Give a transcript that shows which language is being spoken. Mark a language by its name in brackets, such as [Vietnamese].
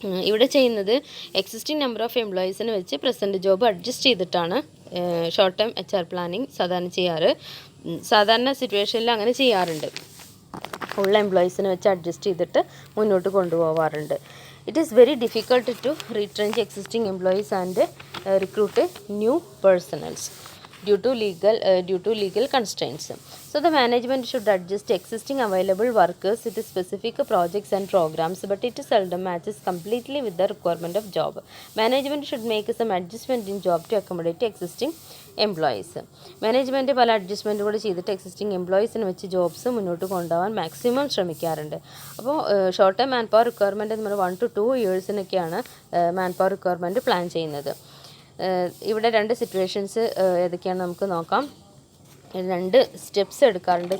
[Malayalam] ഇവിടെ ചെയ്യുന്നത് existing number of എംപ്ലോയീസിനെ വെച്ച് പ്രസൻറ്റ് ജോബ് അഡ്ജസ്റ്റ് ചെയ്തിട്ടാണ് ഷോർട്ട് ടേം HR പ്ലാനിങ് സാധാരണ ചെയ്യാറ്. സാധാരണ സിറ്റുവേഷനിൽ അങ്ങനെ ചെയ്യാറുണ്ട്. ഉള്ള എംപ്ലോയീസിനെ വെച്ച് അഡ്ജസ്റ്റ് ചെയ്തിട്ട് മുന്നോട്ട് കൊണ്ടുപോകാറുണ്ട്. [English] It is very difficult to retrench existing employees and recruit new personnels. due to legal constraints. So the management should adjust existing available workers with specific projects and programs, but it seldom matches completely with the requirement of job. Management should make some adjustment in job to accommodate existing employees. [Malayalam] Management പല adjustment കൂടി ചെയ്തിട്ട് existing എംപ്ലോയീസിന് വെച്ച് jobs മുന്നോട്ട് കൊണ്ടുപോകാൻ maximum ശ്രമിക്കാറുണ്ട്. അപ്പോൾ short time man power requirement നമ്മൾ 1 to 2 ഇയേഴ്സിനൊക്കെയാണ് man power requirement plan ചെയ്യുന്നത്. ഇവിടെ 2 സിറ്റുവേഷൻസ് ഏതൊക്കെയാണ് നമുക്ക് നോക്കാം. 2 സ്റ്റെപ്സ് എടുക്കാറുണ്ട്.